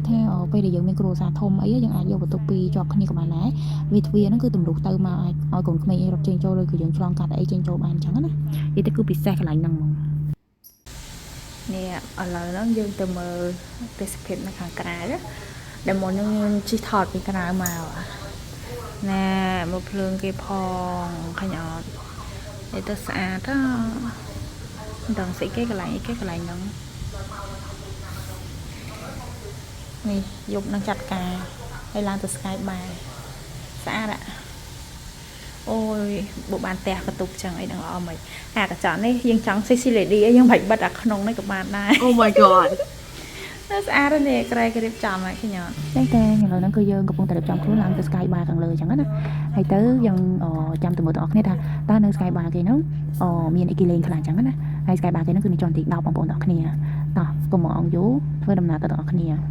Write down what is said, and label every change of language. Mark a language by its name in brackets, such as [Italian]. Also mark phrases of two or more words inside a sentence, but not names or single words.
[Khmer] ថាពេលដែលយើងមានគ្រួសារធំអីយើងអាចយកបន្ទប់ពីរជាប់គ្នាក៏បានដែរវាទ្វារហ្នឹងគឺទម្លុះទៅមកឲ្យកូនក្មេងរត់ចេញចូលឬក៏យើងឆ្លងកាត់អីចេញចូលបានអញ្ចឹងណានិយាយទៅគឺពិសេសកន្លែងហ្នឹងហ្មងនេះឥឡូវហ្នឹងយើងទៅមើលទេសភាពនៅខាងក្រៅដែលមុននឹងជិះថតពីក្រៅមកណែមកភ្លើងគេផងឃើញអត់នេះទៅស្អាតមិនដឹងស្អីគេកន្លែងអីគេកន្លែងហ្នឹង នេះយប់នឹងចាត់ការហើយឡើងទៅ Sky Bar ស្អាតអូយបើបានផ្ទះកតុកចឹងអីនឹងល្អមិនអាកញ្ចក់នេះយើងចង់ [English] sexy lady [Khmer] អីយើងបាច់បិទអាក្នុងនេះក៏បានដែរ [English] Oh my god [Khmer] ស្អាតនេះក្រែគេរៀបចំឲ្យឃើញអត់ចឹងតែឥឡូវហ្នឹងគឺយើងកំពុងតែរៀបចំខ្លួនឡើងទៅ Sky Bar ខាងលើចឹងណាហើយទៅយើងចាំទៅមើលទាំងអស់គ្នាថាតើនៅ Sky Bar គេហ្នឹងមានអីគេលេងខ្លះចឹងណាហើយ Sky Bar គេហ្នឹងគឺនៅជាន់ទី10បងប្អូនទាំងអស់គ្នាតោះកុំមកអង្គយូរធ្វើដំណើរទៅទាំងអស់គ្នា